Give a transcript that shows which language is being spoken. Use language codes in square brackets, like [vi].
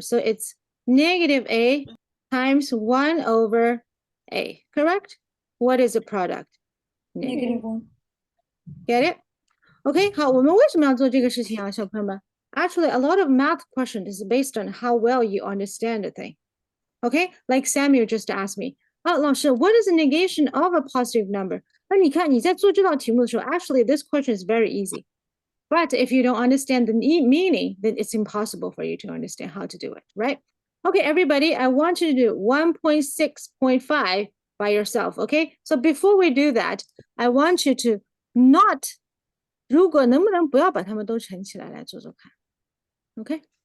[en] So it's -A times 1 over A, correct? What is the product? -1. Get it? OK， [zh] 好，我们为什么要做这个事情啊，小朋友们？ [en] Actually, a lot of math questions is based on how well you understand the thing. OK, like Samuel just asked me, [zh] 啊，老师 [en] what is the negation of a positive number? [zh] 那你看你在做这道题目的时候 [en] actually this question is very easy. But if you don't understand the meaning, then it's impossible for you to understand how to do it, right? Okay, everybody, I want you to do 1.6.5 by yourself, okay? So before we do that, I want you to not, [zh] 如果能不能不要把它们都乘起来来做做看 ，OK？